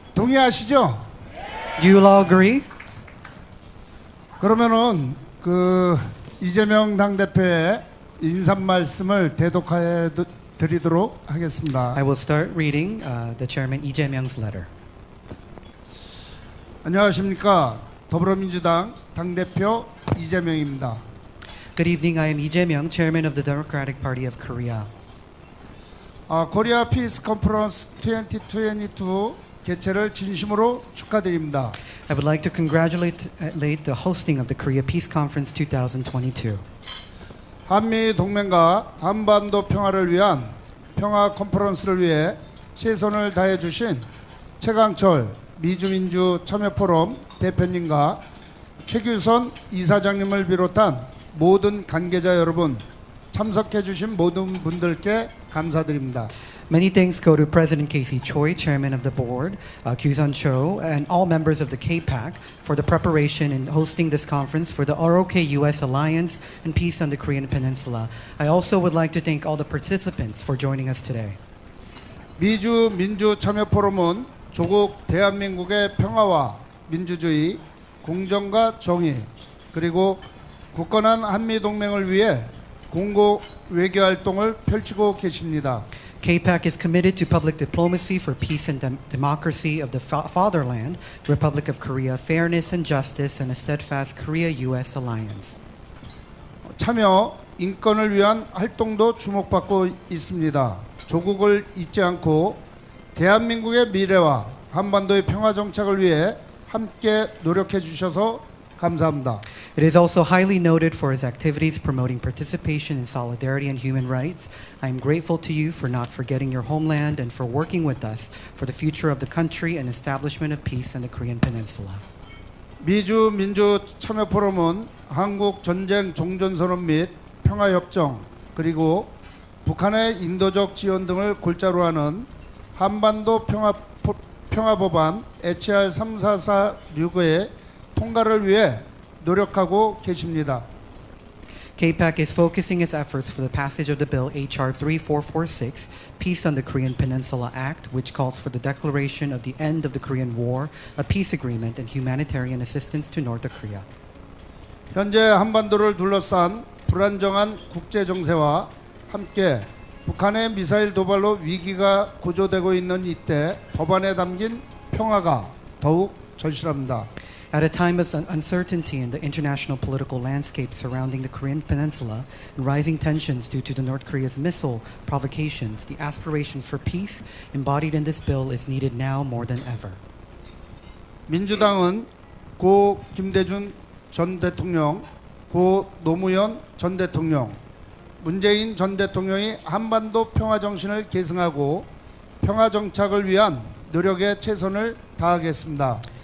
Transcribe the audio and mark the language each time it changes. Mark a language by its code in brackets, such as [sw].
[ko] 동의하시죠? [en] Do you all agree? [ko] 그러면은 그 이재명 당대표의 인사 말씀을 대독해 드리도록 하겠습니다. [en] I will start reading the chairman Lee Jae-myung's letter. [ko] 안녕하십니까? 더불어민주당 당대표 이재명입니다. [en] Good evening. I am Lee Jae-myung, chairman of the Democratic Party of Korea. [ko] 코리아 피스 컨퍼런스 2022 개최를 진심으로 축하드립니다. [en] I would like to congratulate the hosting of the Korea Peace Conference 2022. [ko] 한미 동맹과 한반도 평화를 위한 평화 컨퍼런스를 위해 최선을 다해 주신 최강철 미주민주 참여포럼 대표님과 최규선 이사장님을 비롯한 모든 관계자 여러분, 참석해 주신 모든 분들께 감사드립니다. [en] Many thanks go to President Casey Choi, Chairman of the Board, Kyunghyup Cho, and all members of the KPAC for the preparation and hosting this conference for the ROK U.S Alliance and Peace on the Korean Peninsula. I also would like to thank all the participants for joining us today. [ko] 미주 민주 참여 포럼은 조국 대한민국의 평화와 민주주의, 공정과 정의, 그리고 굳건한 한미 동맹을 위해 공고 외교 활동을 펼치고 계십니다. [en] KPAC is committed to public diplomacy for peace and democracy of the fatherland, Republic of Korea, fairness and justice, and a steadfast Korea-U.S. alliance. [ko] 참여 인권을 위한 활동도 주목받고 있습니다. 조국을 잊지 않고 대한민국의 미래와 한반도의 평화 정착을 위해 함께 노력해 주셔서 감사합니다. [en] It is also highly noted for its activities promoting participation in solidarity and human rights. I am grateful to you for not forgetting your homeland and for working with us for the future of the country and establishment of peace in the Korean Peninsula. [ko] 미주 민주 참여 포럼은 한국 전쟁 종전선언 및 평화협정, 그리고 북한의 인도적 지원 등을 골자로 하는 한반도 평화법안 HR 3446의 통과를 위해 노력하고 계십니다. [en] KPAC is focusing its efforts for the passage of the bill HR 3446, Peace on the Korean Peninsula Act, which calls for the declaration of the end of the Korean War, a peace agreement, and humanitarian assistance to North Korea. [ko] 현재 한반도를 둘러싼 불안정한 국제 정세와 함께 북한의 미사일 도발로 위기가 고조되고 있는 이때 법안에 담긴 평화가 더욱 절실합니다. [en] At a time of uncertainty in the international political landscape surrounding the Korean Peninsula and rising tensions due to the North Korea's missile provocations, the aspirations for peace embodied in this bill is needed now more than ever. [ko] 민주당은 고 김대중 전 대통령, 고 노무현 전 대통령, 문재인 전 대통령이 한반도 평화 정신을 계승하고 평화 정착을 위한 노력에 최선을 다하겠습니다.